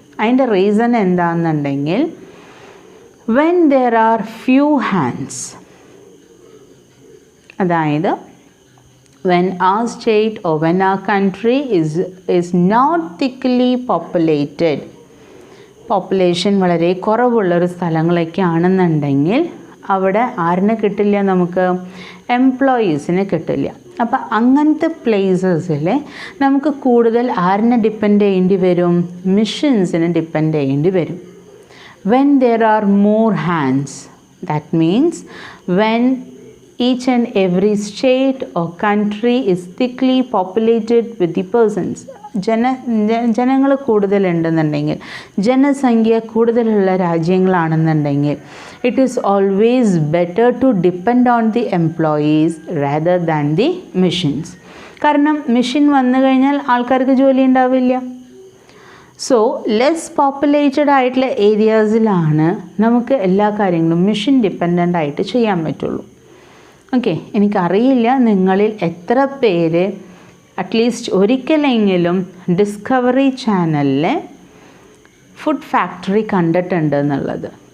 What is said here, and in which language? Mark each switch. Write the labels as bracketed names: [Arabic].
[Malayalam] അതിൻ്റെ reason എന്താണെന്നുണ്ടെങ്കിൽ [English] when there are few hands, [Malayalam] അതായത് [English] when our state or when our country is not thickly populated, [Malayalam] population വളരെ കുറവുള്ളൊരു സ്ഥലങ്ങളൊക്കെ ആണെന്നുണ്ടെങ്കിൽ അവിടെ ആരിനെ കിട്ടില്ല, നമുക്ക് എംപ്ലോയീസിനെ കിട്ടില്ല. അപ്പോൾ അങ്ങനത്തെ പ്ലേസസിൽ നമുക്ക് കൂടുതൽ ആരിനെ ഡിപ്പെൻഡ് ചെയ്യേണ്ടി വരും, മിഷൻസിനെ ഡിപ്പെൻഡ് ചെയ്യേണ്ടി വരും. [English] When there are more hands, that means when each and every state or country is thickly populated with the persons, [Malayalam] ജനങ്ങൾ കൂടുതലുണ്ടെന്നുണ്ടെങ്കിൽ, ജനസംഖ്യ കൂടുതലുള്ള രാജ്യങ്ങളാണെന്നുണ്ടെങ്കിൽ, [English] it is always better to depend on the employees rather than the machines. [Malayalam] കാരണം machine വന്നു കഴിഞ്ഞാൽ ആൾക്കാർക്ക് ജോലി ഉണ്ടാവില്ല. So less populated ആയിട്ടുള്ള ഏരിയാസിലാണ് നമുക്ക് എല്ലാ കാര്യങ്ങളും മെഷീൻ ഡിപ്പെൻഡൻ്റ് ആയിട്ട് ചെയ്യാൻ പറ്റുള്ളൂ. ഓക്കെ, എനിക്കറിയില്ല നിങ്ങളിൽ എത്ര പേര് അറ്റ്ലീസ്റ്റ് ഒരിക്കലെങ്കിലും ഡിസ്കവറി ചാനലിലെ ഫുഡ് ഫാക്ടറി കണ്ടിട്ടുണ്ട് എന്നുള്ളത്.